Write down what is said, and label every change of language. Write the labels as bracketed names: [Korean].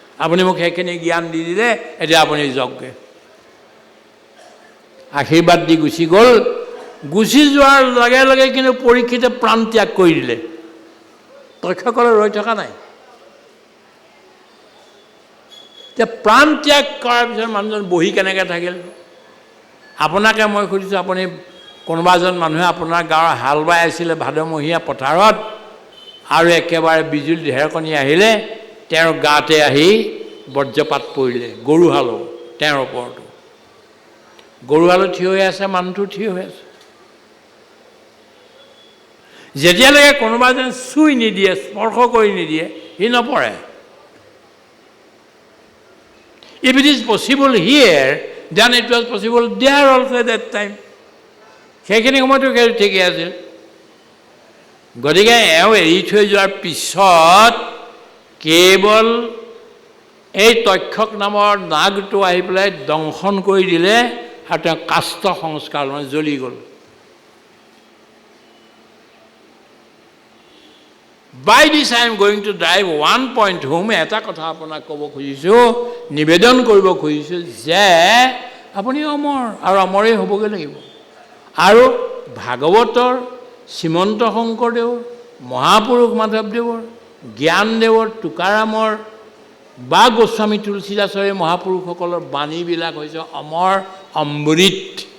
[Assamese] আপুনি মোক সেইখিনি জ্ঞান দি দিলে, এতিয়া আপুনি যাওকগৈ। আশীৰ্বাদ দি গুচি গ'ল। গুচি যোৱাৰ লগে লগে কিন্তু পৰীক্ষিতে প্ৰাণ ত্যাগ কৰি দিলে। তক্ষকলৈ ৰৈ থকা নাই। এতিয়া প্ৰাণ ত্যাগ কৰাৰ পিছত মানুহজন বহি কেনেকৈ থাকিল? আপোনাকে মই সুধিছোঁ, আপুনি কোনোবা এজন মানুহে আপোনাৰ গাঁৱৰ হাল বাই আছিলে ভাদমহীয়া পথাৰত, আৰু একেবাৰে বিজুলী ঢেৰেকণি আহিলে, তেওঁৰ গাতে আহি বজ্ৰপাত পৰিলে। গৰুহালো তেওঁৰ ওপৰতো। গৰুহালো থিয় হৈ আছে, মানুহটো থিয় হৈ আছে। যেতিয়ালৈকে কোনোবা যেন চুই নিদিয়ে, স্পৰ্শ কৰি নিদিয়ে, সি নপৰে। [English] If it is possible here, then it was possible there also at that time. [Assamese] সেইখিনি সময়তো ঠিকেই আছিল। গতিকে এওঁ এৰি থৈ যোৱাৰ পিছত কেৱল এই তক্ষক নামৰ নাগটো আহি পেলাই দংশন কৰি দিলে আৰু তেওঁ কাষ্ট সংস্কাৰ মানে জ্বলি গ'ল। [English] By this I am going to drive one point home. [Assamese] এটা কথা আপোনাক ক'ব খুজিছোঁ, নিবেদন কৰিব খুজিছোঁ যে আপুনি অমৰ আৰু অমৰেই হ'বগৈ লাগিব। আৰু ভাগৱতৰ, শ্ৰীমন্ত শংকৰদেৱৰ, মহাপুৰুষ মাধৱদেৱৰ, জ্ঞানদেৱৰ, তুকাৰামৰ বা গোস্বামী তুলসীদাসৰ মহাপুৰুষসকলৰ বাণীবিলাক হৈছে অমৰ অমৃত।